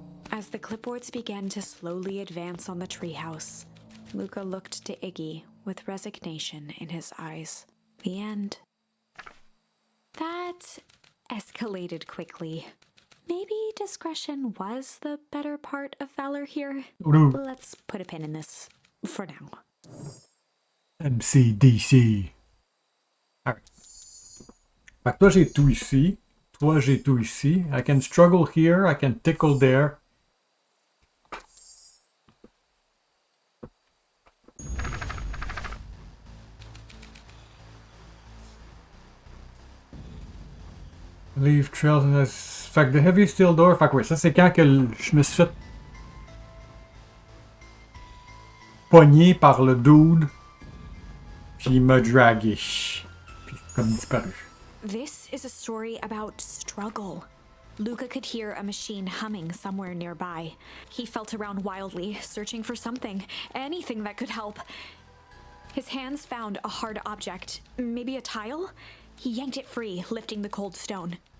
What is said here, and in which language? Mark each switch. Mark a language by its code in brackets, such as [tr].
[en] As the clipboards began to slowly advance on the treehouse, Luca looked to Iggy with resignation in his eyes. The end. That escalated quickly. Maybe discretion was the better part of valor here. Let's put a pin in this for now. MCDC. Alright. [fr] Fait que toi j'ai tout ici. Toi j'ai tout ici. [en] I can struggle here. I can tickle there. Leave trails in this. [fr] Fait que [en] the heavy steel door. [fr] Fait que oui, ça c'est quand que je me suis fait pogné par le dude. Puis il m'a dragué. Puis comme disparu. [en] This is a story about struggle. Luca could hear a machine humming somewhere nearby. He felt around wildly, searching for something, anything that could help. His hands found a hard object, maybe a tile? He yanked it free, lifting the cold stone.